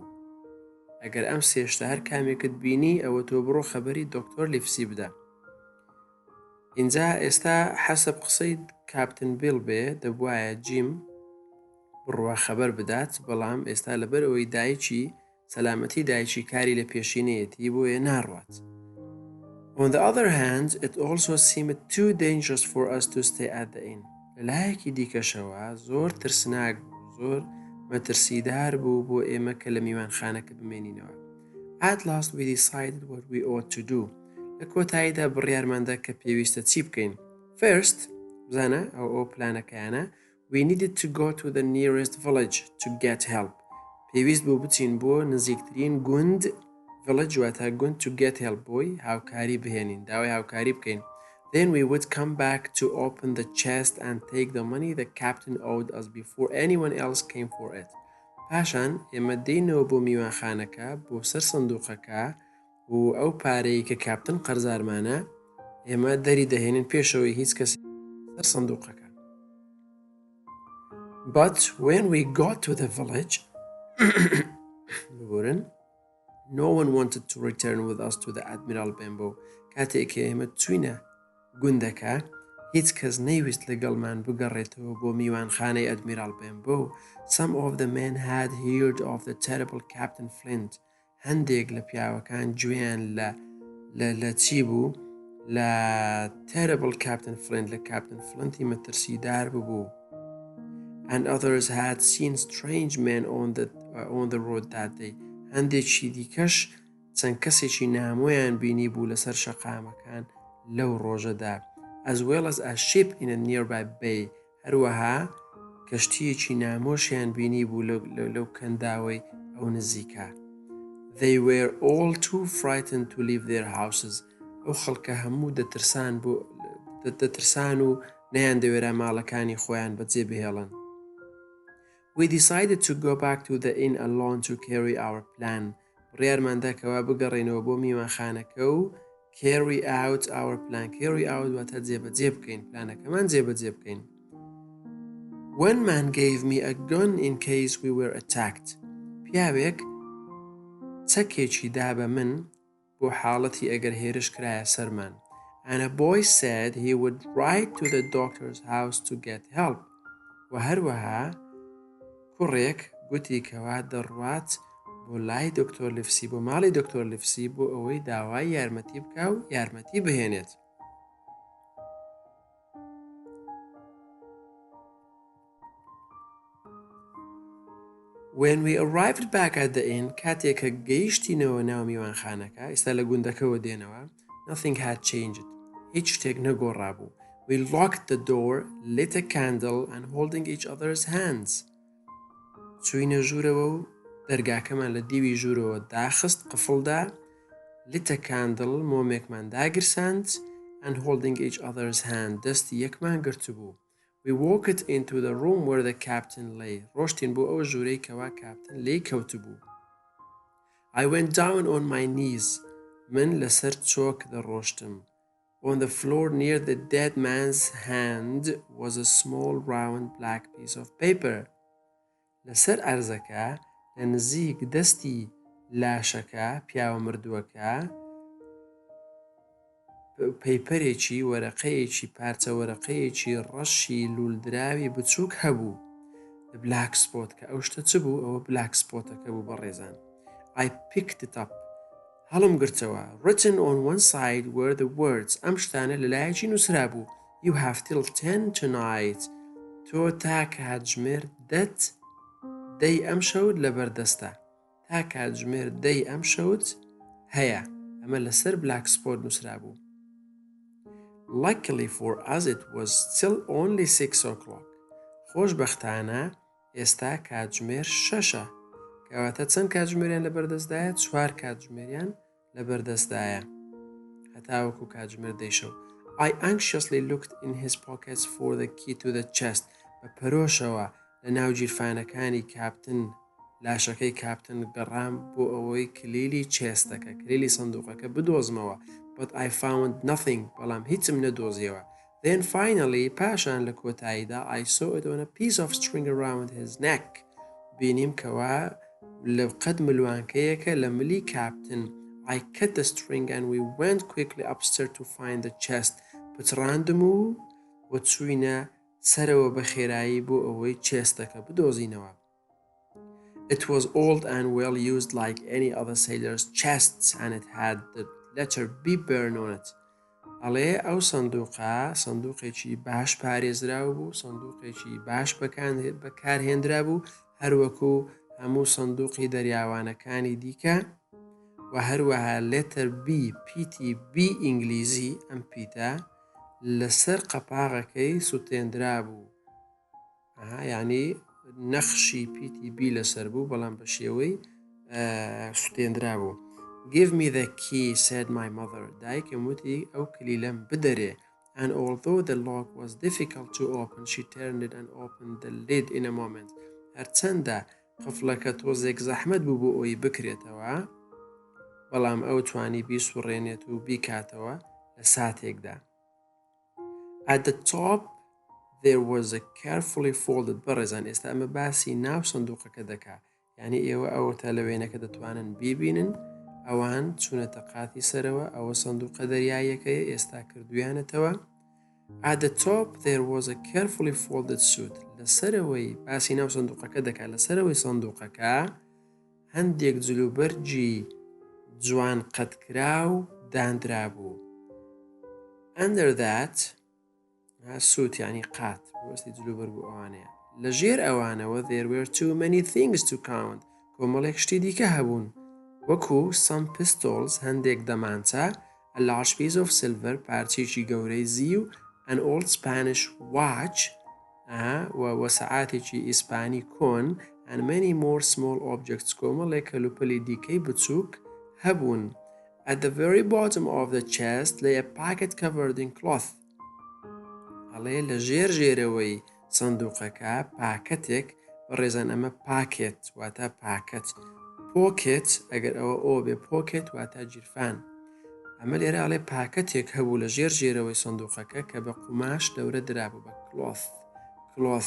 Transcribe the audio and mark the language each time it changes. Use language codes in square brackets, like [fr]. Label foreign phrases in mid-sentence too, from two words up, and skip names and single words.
[ckb] ئەگەر ئەم سێشتە هەر کامێکت بینی ئەوە تۆ بڕۆ خەبەری دکتۆر لیفسی بدە. اینجا ئێستا حەسب قسەی کاپتن بیل بێ دەبوایە جیم بڕوا خەبەر بدات، بەڵام ئێستا لەبەر ئەوەی دایکی سەلامەتی دایکی کاری لە پێشینەیەتی بۆیە ناڕوات. [en] On the other hand, it also seemed too dangerous for us to stay at the inn. [ckb] لەلایەکی دیکەشەوە زۆر ترسناک بوو، زۆر مەترسیدار بوو بۆ ئێمە کە لە میوانخانەکە بمێنینەوە. [en] At last we decided what we ought to do. [ckb] لە کۆتاییدا بڕیارماندا کە پێویستە چی بکەین. First، بزانە ئەو پلانەکەیانە، [en] we needed to go to the nearest village to get help. [ckb] پێویست بوو بچین بۆ نزیکترین گوند، village واتە گوند [en] to get help [ckb] بۆی هاوکاری بهێنین، داوای هاوکاری بکەین. [en] Then we would come back to open the chest and take the money the captain owed us before anyone else came for it. [ckb] پاشان ئێمە دێینەوە بۆ میوانخانەکە بۆ سەر سندووقەکە و ئەو پارەی کە کاپتن قەرزارمانە ئێمە دەری دەهێنین پێشەوەی هیچ کەسی سەر سندووقەکە. [en] But when we got to the village, no one wanted to return with us to the Admiral Benbow. [ckb] کاتێک ئێمە چوینە گوندەکە، هیچ کەس نەیویست لەگەڵمان بگەڕێتەوە بۆ میوانخانەی ئەدمیرال بێنبۆ. [en] Some of the men had heard of the terrible Captain Flint. [ckb] هەندێک لە پیاوەکان گوێیان لە چی بوو؟ لە terrible Captain Flint، لە کاپتن فلنتی مەترسیدار ببوو. [en] And others had seen strange men on the road that day. [ckb] هەندێکی دیکەش چەند کەسێکی نامۆیان بینی بوو لەسەر شەقامەکان لەو ڕۆژەدا. [en] As well as a ship in a nearby bay. [ckb] هەروەها کەشتیەکی نامۆشیان بینی بوو لەو کەنداوەی ئەو نزیکە. [en] They were all too frightened to leave their houses. [ckb] ئەو خەڵکە هەموو دەترسان و نەیان دەوێرا ماڵەکانی خۆیان بەجێ بهێڵن. [en] We decided to go back to the inn alone to carry our plan. [ckb] بڕیارماندا کەوا بگەڕێنەوە بۆ میوانخانەکە و [en] carry out our plan. Carry out [ckb] واتە جێبەجێ بکەین، پلانەکەمان جێبەجێ بکەین. [en] One man gave me a gun in case we were attacked. [ckb] پیاوێک چەکێکی دا بە من بۆ حاڵەتی ئەگەر هێرش کرایە سەرمان. [en] And a boy said he would ride to the doctor's house to get help. [ckb] و هەروەها کوڕێک گوتی کەوا دەڕوات بۆ لای دکتۆر لیفسی، بۆ ماڵی دکتۆر لیفسی بۆ ئەوەی داوای یارمەتی بکە و یارمەتی بهێنێت. [en] When we arrived back at the inn، [ckb] کاتێک کە گەیشتینەوە ناو میوانخانەکە، ئێستا لە گوندەکەەوە دێنەوە، [en] nothing had changed. [ckb] هیچ شتێک نەگۆڕابوو. [en] We locked the door, lit a candle and holding each other's hands. [ckb] چووینە ژوورەوە و دەرگاکەمان لە دیوی ژوورەوە داخست قفڵدا، [en] lit a candle [ckb] مۆمێکمان داگرساند [en] and holding each other's hand [ckb] دەستی یەکمان گرتبوو. [en] We walked into the room where the captain lay. [ckb] ڕۆشتین بۆ ئەو ژوورەی کەوا کاپتن لێی کەوتبوو. [en] I went down on my knees. [ckb] من لەسەر چۆک دەڕۆشتم. [en] On the floor near the dead man's hand was a small round black piece of paper. [ckb] لەسەر ئەرزەکە لە نزیک دەستی لاشەکە پیاوە مردووەکە پەیپەرێکی وەرەقەیەکی پارچە وەرەقەیەکی ڕەشی لولدراوی بچووک هەبوو. بلاک سپۆت کە ئەو شتە چ بوو؟ ئەوە بلاک سپۆتەکە بوو بەڕێزان. [en] I picked it up. [ckb] هەڵم گرتەوە. [en] Written on one side were the words. [ckb] ئەم شتانە لەلایەکی نووسرا بوو. [en] You have till 10 tonight. [ckb] تۆ تا کاتژمێر دەت دەی ئەم شەوت لەبەردەستە. تا کاتژمێر دەی ئەم شەوت هەیە. ئەمە لەسەر بلاک سپۆت نووسرا بوو. [en] Luckily for us it was still only 6 o'clock. [ckb] خۆشبەختانە ئێستا کاتژمێر 6ە. کەواتە چەند کاتژمێریان لەبەردەستدایە؟ 4 کاتژمێریان لەبەردەستدایە. هەتاوەکو کاتژمێر دەیشەو. [en] I anxiously looked in his pockets for the key to the chest. [ckb] بە پەرۆشەوە لە ناو گیرفانەکانی کاپتن لاشەکەی کاپتن گەڕام بۆ ئەوەی کلیلی چێستەکە کلیلی سندوقەکە بدۆزمەوە. [en] But I found nothing. [ckb] بەڵام هیچم نەدۆزیەوە. [en] Then finally [ckb] پاشان لە کۆتاییدا [en] I saw it on a piece of string around his neck. [ckb] بینیم کەوا لە قەد ملوانکەیەکە لە ملی کاپتن. [en] I cut the string and we went quickly upstairs to find the chest. [ckb] پچڕاندم و چووینە سەرەوە بە خێرایی بۆ ئەوەی چێستەکە بدۆزینەوە. [en] It was old and well used like any other sailor's chests and it had the letter B burned on it. [ckb] ئەڵێ ئەو سندوقێکی باش پارێزراوە بوو، سندوقێکی باش بەکارهێنرا بوو، هەروەکو هەموو سندوقی دەریاوانەکانی دیکە و هەروەها لێتەر پیتی بی ئینگلیزی ئەم پیتە لەسەر قەپاغەکەی سوتێندرا بوو. یعنی نەخشی پیتی بی لەسەر بوو بەڵام بە شێوەی سوتێندرا بوو. [en] Give me the key, said my mother. [ckb] دایکم وتی ئەو کلیلەم بدەرێ. [en] And although the lock was difficult to open, she turned it and opened the lid in a moment. [ckb] هەرچەندە قفڵەکە تۆزێک زەحمەت بوو بۆ ئەوی بکرێتەوە، بەڵام ئەو توانی بیسوڕێنێت و بیکاتەوە لە ساتێکدا. [en] At the top there was a carefully folded [ckb] بەڕێزان ئێستا ئەمە باسی ناو سندوقەکە دەکا. یعنی ئێوە ئەوەتە لەوێنەکە دەتوانن بیبینن ئەوان چوونەتە قاتی سەرەوە ئەوە سندوقە دەریایەکەیە ئێستا کردویانەتەوە. [en] At the top there was a carefully folded suit. [ckb] لەسەرەوەی باسی ناو سندوقەکە دەکا لەسەرەوەی سندوقەکە هەندێک جلوبەرجی جوان قەتکراو دانرا بوو. [en] Under that suit [ckb] یعنی قات بەستی جلوبەر بوو ئەوانەیە. لە ژێر ئەوانەوە [en] there were too many things to count. [ckb] کۆمەڵێک شتی دیکە هەبوون. وەکو [en] some pistols [ckb] هەندێک دەمانچە، [en] a large piece of silver [ckb] پارچێکی گەورەی زی و [en] an old Spanish watch [ckb] و سەعاتێکی ئیسپانی کۆن [en] and many more small objects [ckb] کۆمەڵێک کەلوپەلی دیکەی بچووک هەبوون. [en] At the very bottom of the chest lay a packet covered in cloth. [ckb] ئەڵێ لە ژێرەوەی سندوقەکە پاکەتێک بەڕێزان ئەمە پاکێت واتە پاکەت. پۆکێت ئەگەر ئەوە ئۆ بێ پۆکێت واتە جیرفان. ئەمە لێرە ئەڵێ پاکەتێک هەبوو لە ژێرەوەی سندوقەکە کە بە قوماش دەورە درابوو بە کلۆث.